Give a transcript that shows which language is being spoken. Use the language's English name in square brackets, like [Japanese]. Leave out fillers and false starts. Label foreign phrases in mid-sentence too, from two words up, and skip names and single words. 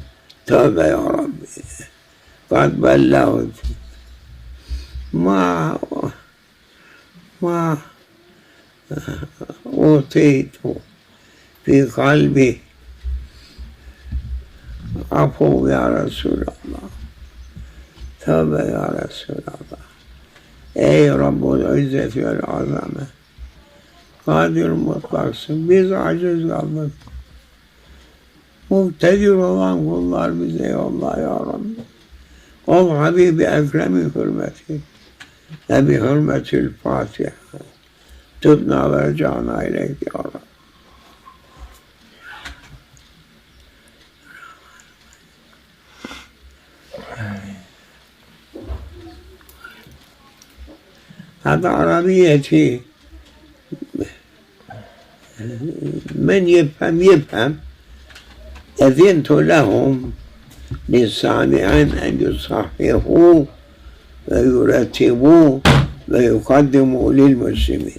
[Arabic] توبة يا ربي قد بلغت ما أوتيت في قلبي عفو يا رسول الله توبة يا رسول الله [Turkish] ey Rabbul İzzet ve Azame kadir mutlaksın biz aciz kaldık muktedir olan kullar bize yolla ya Rabbi ol Habibi Ekrem'i hürmeti ve bi hürmetil Fatiha [Arabic] تبنا وجئنا إليك يا ربي هذا عربيتي من يفهم أذنت لهم للسامعين أن يصححوا ويرتبوا ويقدموا للمسلمين